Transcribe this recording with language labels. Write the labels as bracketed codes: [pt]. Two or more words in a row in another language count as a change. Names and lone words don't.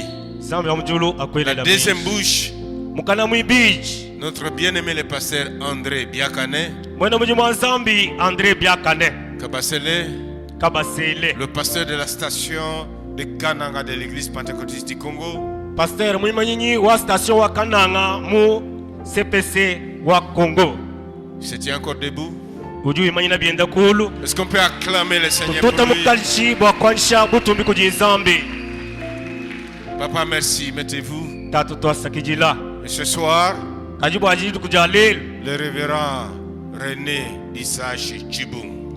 [fr] La deuxième bouche, notre bien-aimé le pasteur André Biakane Kabasele, le pasteur de la station de Kananga de l'église pentecôtiste du Congo. [lua] Pasteur Mwimanyi wa station wa Kananga mu CPC wa Congo. [fr] C'est encore debout. Est-ce qu'on peut acclamer le Seigneur pour lui? Papa, merci. Mettez-vous. Et ce soir, le révérend René Disachi Chibung.